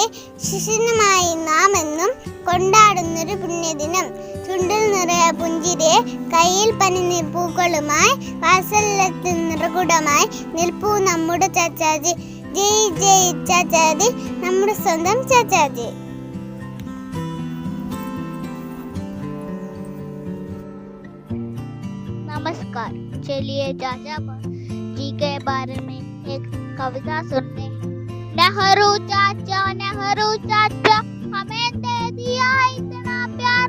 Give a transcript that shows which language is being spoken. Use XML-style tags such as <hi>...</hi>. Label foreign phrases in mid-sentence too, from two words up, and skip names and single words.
<ml>ശിശുദിനമായി നാം എന്നും കൊണ്ടാടുന്നൊരു പുണ്യദിനം. ചുണ്ടിൽ നിറയെ പുഞ്ചിരിയെ, കയ്യിൽ പനിനീർ പൂക്കളുമായി, വാത്സല്യത്തിൽ നിറകുടമായി നിൽപ്പൂ നമ്മുടെ ചാച്ചാജി. ജയ് ജയ് ചാച്ചാജി, നമ്മുടെ സ്വന്തം ചാച്ചാജി.</ml> <hi>नमस्कार, चलिए चाचा जी के बारे में एक कविता सुनते हैं। नेहरू चाचा हमें दे दिया इतना प्यार।</hi>